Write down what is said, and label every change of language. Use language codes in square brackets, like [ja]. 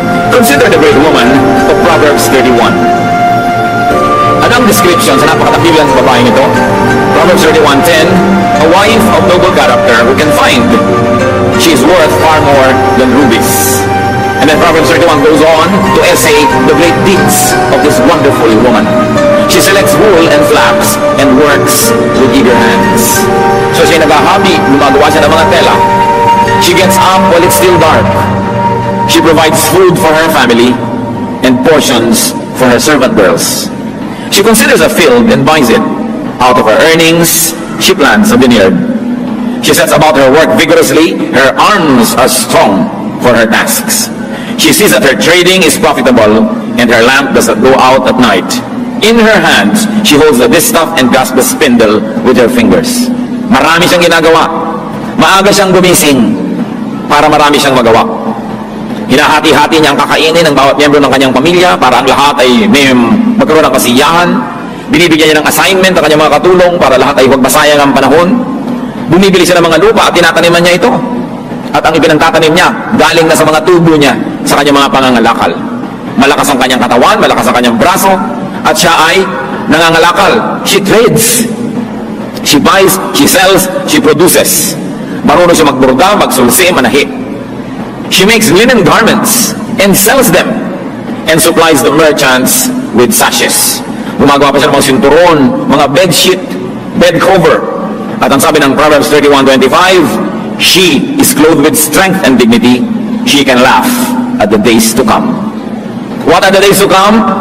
[en] Consider the great woman of Proverbs 31. [tl] Anong description sa napakatabilan sa babaeng ito? [en] Proverbs 31:10, a wife of noble character who can find. She is worth far more than rubies. And then Proverbs 31 goes on to essay the great deeds of this wonderful woman. She selects wool and flax and works with eager hands. [tl] So siya nag-hobby, gumagawa siya ng mga tela. [en] She gets up while it's still dark. She provides food for her family and portions for her servant girls. She considers a field and buys it. Out of her earnings, she plants a vineyard. She sets about her work vigorously. Her arms are strong for her tasks. She sees that her trading is profitable, and her lamp does not go out at night. In her hands, she holds the distaff and grasps the spindle with her fingers. [tl] Marami siyang ginagawa. Maaga siyang gumising para marami siyang magawa. Hinahati-hati niyang kakainin ng bawat miyembro ng kanyang pamilya para ang lahat ay may magkaroon ng kasiyahan. Binibigyan niya ng assignment ang kanyang mga katulong para lahat ay huwag masayang ang panahon. Bumibili siya ng mga lupa at tinataniman niya ito. At ang ipinagtatanim niya, galing na sa mga tubo niya sa kanyang mga pangangalakal. Malakas ang kanyang katawan, malakas ang kanyang braso, at siya ay nangangalakal. [en] She trades. She buys, she sells, she produces. [tl] Marunong siya magburda, magsulsi, manahi. [en] She makes linen garments and sells them and supplies the merchants with sashes. [tl] Gumagawa pa siya ng mga sinturon, mga bedsheet, bed cover. At ang sabi ng [en] Proverbs 31:25, she is clothed with strength and dignity. She can laugh at the days to come. What are the days to come?